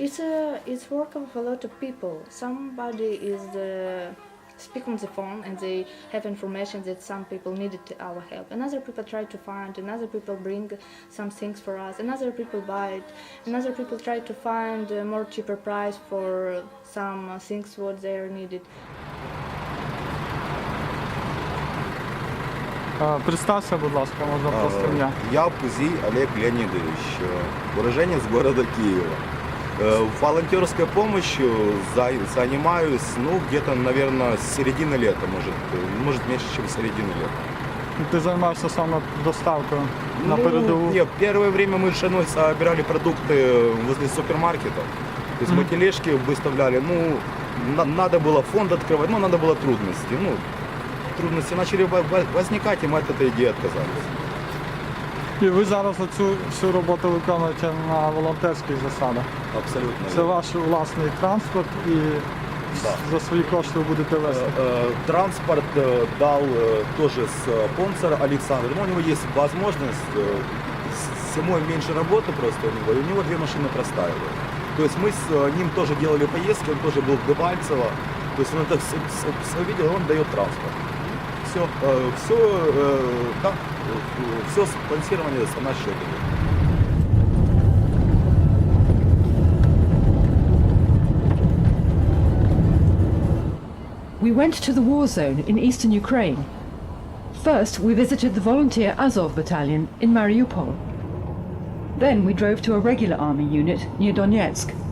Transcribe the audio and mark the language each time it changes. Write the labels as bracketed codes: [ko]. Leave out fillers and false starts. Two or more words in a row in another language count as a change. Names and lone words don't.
[en] It's work of a lot of people. Somebody is speak on the phone and they have information that some people needed our help. And other people try to find, and other people bring some things for us, and other people buy it, and other people try to find a more cheaper price for some things what they are needed. [uk] Представься, будь ласка, можна просто ім'я. [ru] Я Пузий Олег Леонидович, уроженец города Киева. Волонтерской помощью занимаюсь, ну, где-то, наверное, с середины лета, может меньше, чем с середины лета. [uk] Ти займаєшся саме доставкою на передову? [ru] Нет, первое время мы с женой собирали продукты возле супермаркетов. То есть мы тележки выставляли, ну, надо было фонд открывать, ну, надо было трудности. Ну, трудности начали возникать, и мы от этой идеи отказались. [uk] І ви зараз цю всю роботу виконуєте на волонтерських засадах? [ru] Абсолютно. [uk] Це ваш власний транспорт і за свої кошти ви будете вести? [ru] Транспорт дал тоже спонсор Александр, но у него есть возможность, зимой меньше работы просто у него, и у него 2 машины простаивают. То есть мы с ним тоже делали поездки, он тоже был в Дебальцево, то есть он это все видел, он дает транспорт. Все спонсирование за наш счет. [en] We went to the war zone in eastern Ukraine. First, we visited the volunteer Azov battalion in Mariupol. Then we drove to a regular army unit near Donetsk.